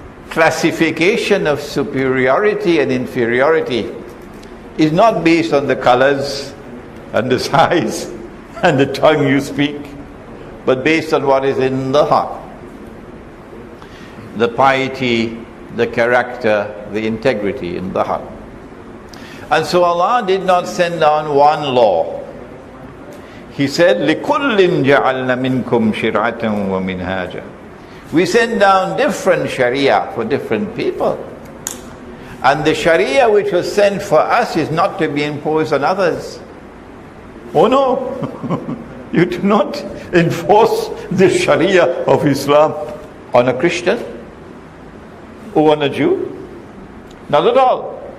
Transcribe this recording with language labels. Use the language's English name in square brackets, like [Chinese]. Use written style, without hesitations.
[English] Classification of superiority and inferiority is not based on the colors and the size and the tongue you speak, but based on what is in the heart. The piety, the character, the integrity in the heart. And so Allah did not send down one law. He said, [Arabic] لِكُلٍّ جَعَلْنَا مِنْكُمْ شِرْعَةً وَمِنْهَاجًا. [English] We send down different sharia for different people. And the sharia which was sent for us is not to be imposed on others. Oh no! You do not enforce the sharia of Islam on a Christian or on a Jew. Not at all.